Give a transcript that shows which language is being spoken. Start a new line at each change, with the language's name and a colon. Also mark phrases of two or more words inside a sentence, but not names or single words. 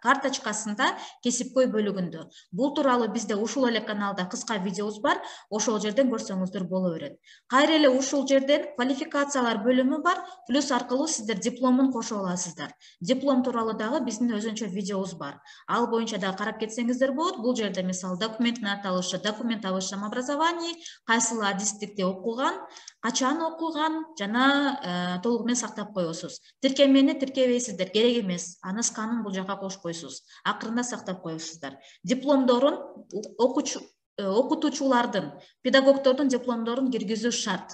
Kyrgyz: Карточкасында кесипкөй бөлүгүндө. Бул тууралуу бизде ушул эле каналда кыска видеобуз бар. Ошол жерден көрсөңүздөр боло берет. Кайра эле ушул жерден квалификациялар бөлүмү бар. Плюс аркылуу сиздер дипломун кошо аласыздар. Диплом тууралуу дагы биздин өзүнчө видеобуз бар. Ал боюнча да карап кетсеңиздер болот. Бул жерде мисалы документтин аталышы,
Russian: документ о высшем образовании,
Kyrgyz: кайсыл адистикте окуган, качан окуган жана толугу менен сактап коесуз. Тиркемени тиркебейсиздер, керек эмес. Аны сканын бул жака кошуп коесуз. Акырында сактап коесуздар. Дипломдорун окутуучулардын, педагогдордун дипломдорун киргизүү шарт.